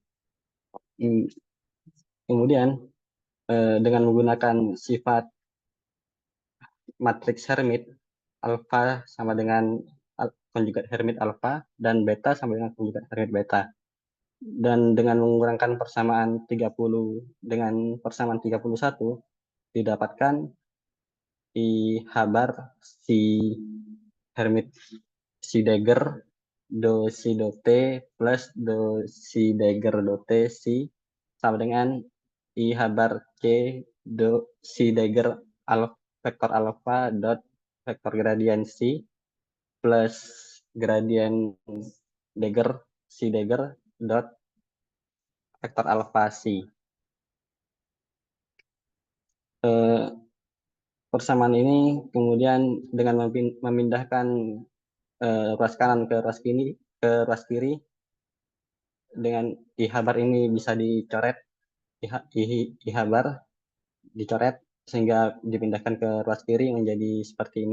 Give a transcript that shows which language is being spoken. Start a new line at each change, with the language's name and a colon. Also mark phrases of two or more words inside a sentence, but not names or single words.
Indonesian: Kemudian dengan menggunakan sifat matriks Hermit, alfa sama dengan konjugat Hermit alfa dan beta sama dengan konjugat Hermit beta. Dan dengan mengurangkan persamaan 30 dengan persamaan 31 didapatkan I habar si Hermit si Dagger do si do t plus do si Dagger do t si sama dengan I habar c do si Dagger vektor alfa dot vektor gradien si plus gradien Dagger si Dagger dot vektor alfa si. Persamaan ini kemudian dengan memindahkan ruas kanan ke ruas kiri dengan I habar ini bisa dicoret, I habar dicoret sehingga dipindahkan ke ruas kiri menjadi seperti ini.